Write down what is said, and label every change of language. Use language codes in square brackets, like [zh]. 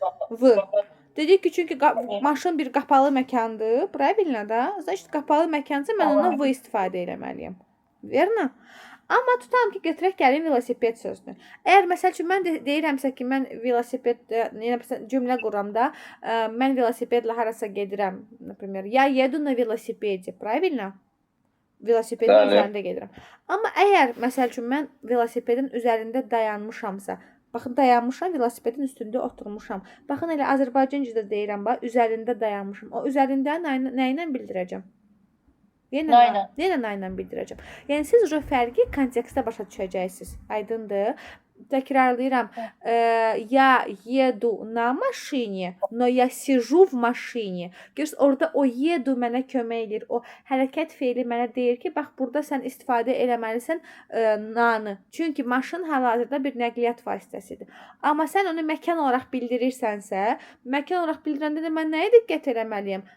[az] V. Dedik ki, çünki maşın bir qapalı məkandır. [ru] Правильно [az] da? [ru] Значит, [az] qapalı məkansa mən ondan V istifadə eləməliyəm. [ru] Verna? [az] Amma tutalım ki, götürək gəlin velosiped sözünü. Əgər məsəl üçün mən deyirəmsə ki, mən velosiped, cümlə quram da, mən velosipedlə harasa gedirəm. [ru] Например, я еду на велосипеде. Правильно? [az] Velosipedin üzərində gedirəm. Amma əgər, məsəl üçün, mən velosipedin üzərində dayanmışamsa, baxın, dayanmışam, velosipedin üstündə oturmuşam. Baxın, elə Azərbaycancıda deyirəm, üzərində dayanmışam. O üzərində nə ilə bildirəcəm? Yenə na ilə bildirəcəm. Yəni, siz o fərqi kontekstdə başa düşəcəksiniz. Aydındır. Təkrarlayıram. [ru] Я еду на машине, но я сижу в машине. [az] Görürsünüz, orada o yedu mənə kömək edir. O hərəkət feili mənə deyir ki, bax, burada sən istifadə eləməlisən nanı. Çünki maşın hal-hazırda bir nəqliyyat vasitəsidir. Amma sən onu məkan olaraq bildirirsənsə, məkan olaraq bildirəndə də mən nəyə diqqət eləməliyəm?